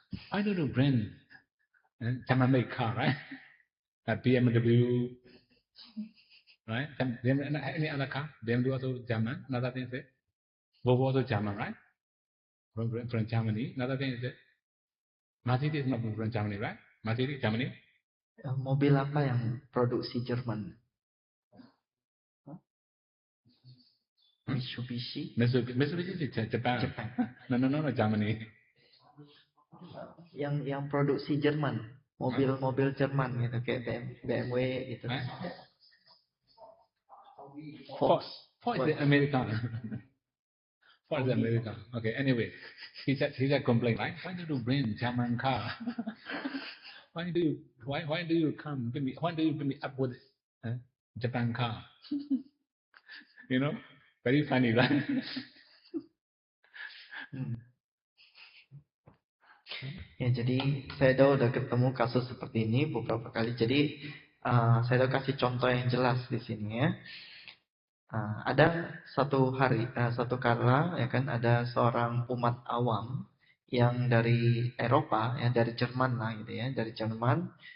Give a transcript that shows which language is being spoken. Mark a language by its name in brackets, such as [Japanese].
[English] Why don't you bring German-made car, right? A BMW, right? Any other car? BMW also German. Another thing is it. Volvo also German, right? From Germany. Another thing is it. Mercedes is not from Germany, right? Mercedes, Germany. [Indonesian] Mobil apa yang produksi Jerman? Mitsubishi? [English] Mitsubishi is Japan. No, Germany. [Indonesian] Yang produksi Jerman, mobil-mobil Jerman gitu, kayak BMW gitu. [English] Ford is American. Ford is American. Okay, anyway, he said complain, right? Why do you bring German car? Why do you come? Why do you bring me up with Japan car? You know, very funny, right? [Indonesian] Ya, jadi saya udah ketemu kasus seperti ini beberapa kali. Jadi saya kasih contoh yang jelas di sini ya. Ada satu hari, satu kala ya kan, ada seorang umat awam yang dari Eropa, ya dari Jerman lah gitu ya, dari Jerman.